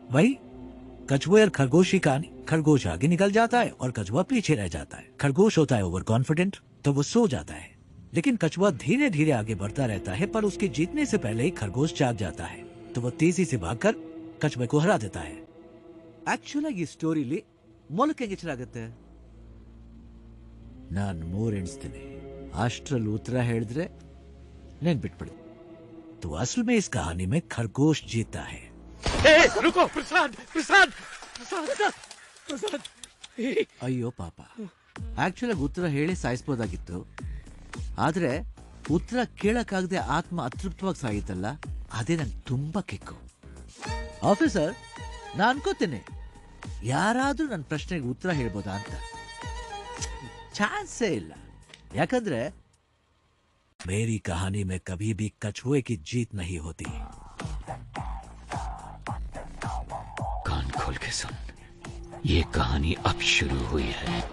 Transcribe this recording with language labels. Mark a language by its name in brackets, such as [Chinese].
[Hindi] वही कछुए और खरगोश की कहानी। खरगोश आगे निकल जाता है और कछुआ पीछे रह जाता है। खरगोश होता है ओवर कॉन्फिडेंट, तो वो सो जाता है, लेकिन कछुआ धीरे धीरे आगे बढ़ता रहता है, पर उसके जीतने से पहले ही खरगोश जाग जाता है, तो वो तेजी से भागकर कछुए को हरा देता है। [Kannada] ಆಕ್ಚುಲಿ ಈ ಸ್ಟೋರಿಲಿ ಮೊಲಕ್ಕೆ ಹೆಸರಾಗುತ್ತೆ. ನಾನು 3 ಎಣಿಸ್ತೀನಿ, ಅಷ್ಟರಲ್ಲಿ ಉತ್ತರ ಹೇಳಿದ್ರೆ ನೆನ್ಬಿಟ್ಬಿಡಿ. [Hindi] तो असल में इस कहानी में खरगोश जीता है. रुको प्रसाद, प्रसाद, [Kannada] ಪ್ರಸಾದ್ ಅಯ್ಯೋ ಪಾಪ, ಆಕ್ಚುಲಿ ಉತ್ತರ ಹೇಳಿ ಸಾಯಿಸಬಹುದಾಗಿತ್ತು. ಆದ್ರೆ ಉತ್ತರ ಕೇಳಕ್ಕಾಗದೆ ಆತ್ಮ ಅತೃಪ್ತವಾಗಿ ಸಾಯಿತಲ್ಲ, ಅದೇ ನಂಗೆ ತುಂಬಾ ಕಿಕ್ಕು. ಆಫೀಸರ್, ನಾನು ಅನ್ಕೋತೇನೆ ಯಾರಾದ್ರೂ ನನ್ನ ಪ್ರಶ್ನೆಗೆ ಉತ್ತರ ಹೇಳ್ಬೋದಾ ಅಂತ. ಚಾನ್ಸೇ ಇಲ್ಲ. ಯಾಕಂದ್ರೆ [Hindi] मेरी कहानी में कभी भी कछुए की जीत नहीं होती. कान खोल के सुन, ये कहानी अब शुरू हुई है.